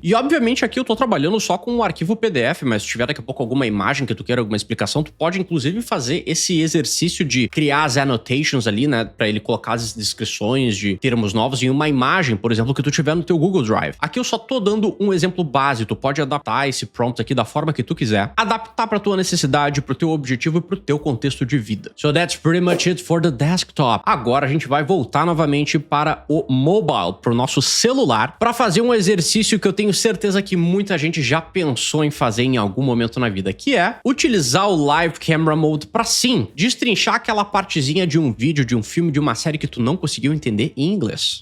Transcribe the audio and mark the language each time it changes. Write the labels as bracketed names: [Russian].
[Portuguese] E obviamente aqui eu tô trabalhando só com um arquivo PDF, mas se tiver daqui a pouco alguma imagem que tu queira, alguma explicação, tu pode inclusive fazer esse exercício de criar as annotations ali, né, para ele colocar as descrições de termos novos em uma imagem, por exemplo, que tu tiver no teu Google Drive. Aqui eu só tô dando um exemplo base, tu pode adaptar esse prompt aqui da forma que tu quiser, adaptar pra tua necessidade, pro teu objetivo e pro teu contexto de vida. [English] So that's pretty much it for the desktop. [Portuguese] Agora a gente vai voltar novamente para o mobile, pro nosso celular, para fazer um exercício que eu tenho certeza que muita gente já pensou em fazer em algum momento na vida, que é utilizar o Live Camera Mode para sim destrinchar aquela partezinha de um vídeo, de um filme, de uma série que tu não conseguiu entender em inglês.